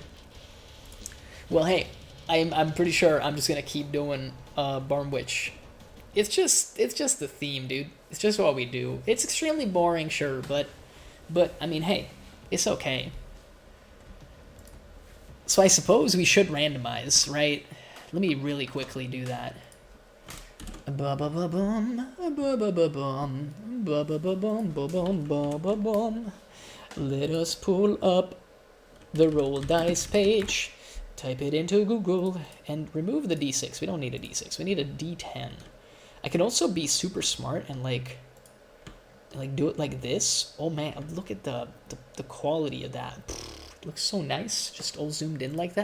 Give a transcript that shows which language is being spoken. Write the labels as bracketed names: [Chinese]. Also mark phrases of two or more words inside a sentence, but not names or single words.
[English] Well, hey, I'm pretty sure I'm just gonna keep doing Barn Witch. It's just the theme, dude. It's just what we do. It's extremely boring, sure, but I mean, hey, it's okay. So I suppose we should randomize, right? Let me really quickly do that. Ba-ba-ba-bum, ba-ba-ba-bum, ba-ba-ba-bum, ba-bum, ba-ba-bum. Let us pull up the roll dice page, type it into Google, and remove the d6. We don't need a d6. We need a d10. I can also be super smart and like do it like this. Oh man, look at the quality of that. It looks so nice, just all zoomed in like that.